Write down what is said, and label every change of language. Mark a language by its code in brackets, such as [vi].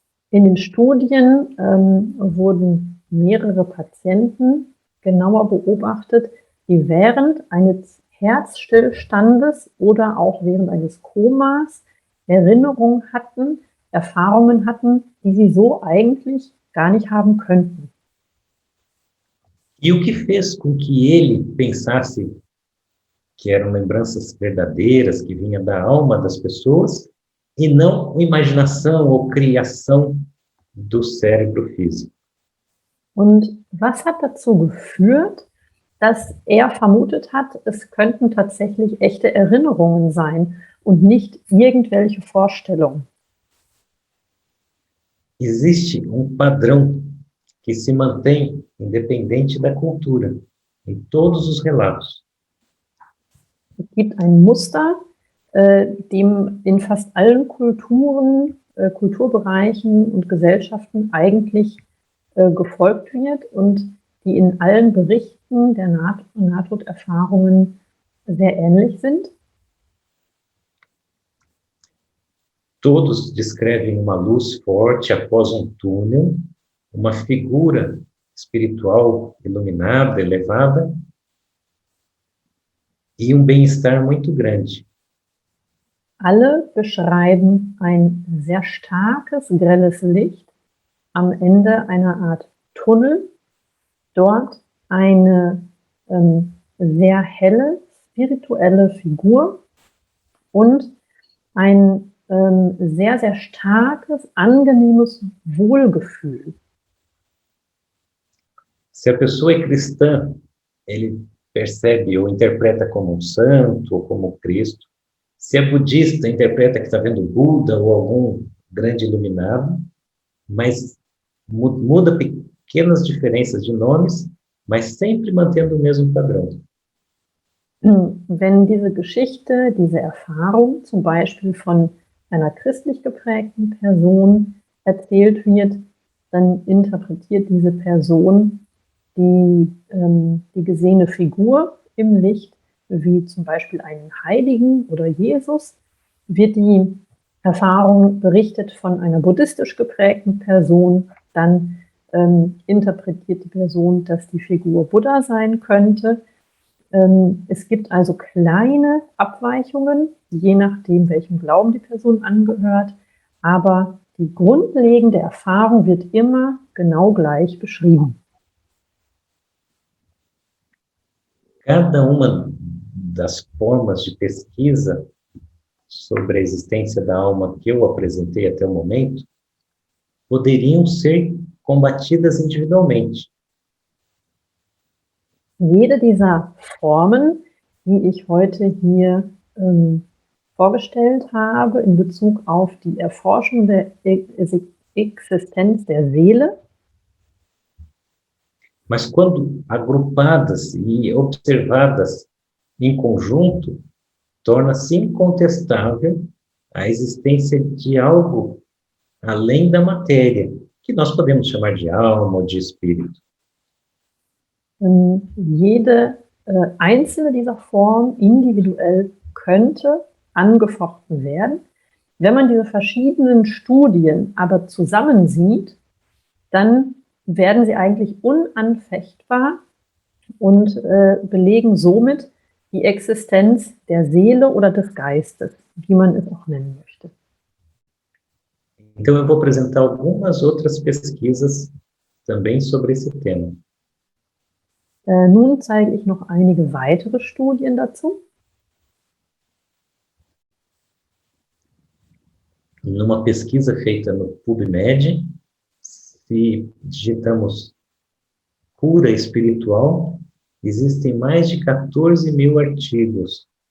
[de] In den Studien wurden mehrere Patienten genauer beobachtet, die während eines Herzstillstandes oder auch während eines Komas Erinnerungen hatten, Erfahrungen hatten, die sie so eigentlich gar nicht haben könnten. [pt] E o que fez com que ele pensasse que eram lembranças verdadeiras, que vinham da alma das pessoas, e não imaginação ou criação do cérebro físico? [de] Und was hat dazu geführt, dass er vermutet hat, es könnten tatsächlich echte Erinnerungen sein und nicht irgendwelche Vorstellungen? [pt] Existe padrão que se mantém independente da cultura, em todos os relatos. [de] Es gibt ein Muster, dem in fast allen Kulturen, Kulturbereichen und Gesellschaften eigentlich gefolgt wird und die in allen Berichten der Nahtoderfahrungen sehr ähnlich sind. [pt] Todos descrevem uma luz forte após túnel, uma figura espiritual iluminada, elevada, e bem-estar muito grande. [de] Alle beschreiben ein sehr starkes, grelles Licht am Ende einer Art Tunnel, dort eine sehr helle, spirituelle Figur und ein sehr, sehr starkes, angenehmes Wohlgefühl. [pt] Se a pessoa é cristã, ele percebe ou interpreta como santo ou como Cristo. Se é budista, interpreta que está vendo Buda ou algum grande iluminado, mas muda pequenas diferenças de nomes, mas sempre mantendo o mesmo padrão. [de] Wenn diese Geschichte, diese Erfahrung zum Beispiel von einer christlich geprägten Person erzählt wird, dann interpretiert diese Person die gesehene Figur im Licht wie zum Beispiel einen Heiligen oder Jesus. Wird die Erfahrung berichtet von einer buddhistisch geprägten Person, dann interpretiert die Person, dass die Figur Buddha sein könnte. Es gibt also kleine Abweichungen, je nachdem, welchem Glauben die Person angehört, aber die grundlegende Erfahrung wird immer genau gleich beschrieben. [pt] Cada uma das formas de pesquisa sobre a existência da alma que eu apresentei até o momento poderiam ser combatidas individualmente. [de] Jede dieser Formen, die ich heute hier vorgestellt habe in Bezug auf die Erforschung der Existenz der Seele, [pt] mas quando agrupadas e observadas em conjunto, torna-se incontestável a existência de algo além da matéria, que nós podemos chamar de alma ou de espírito. [de] Jede einzelne dieser Formen individuell könnte angefochten werden. Wenn man diese verschiedenen Studien aber zusammensieht, dann werden sie eigentlich unanfechtbar und belegen somit die Existenz der Seele oder des Geistes, wie man es auch nennen möchte. [pt] Então eu vou apresentar algumas outras pesquisas também sobre esse tema. [de] Nun zeige ich noch einige weitere Studien dazu. [pt] Numa pesquisa feita no PubMed, se digitamos cura espiritual, existem mais de 14.000 artigos.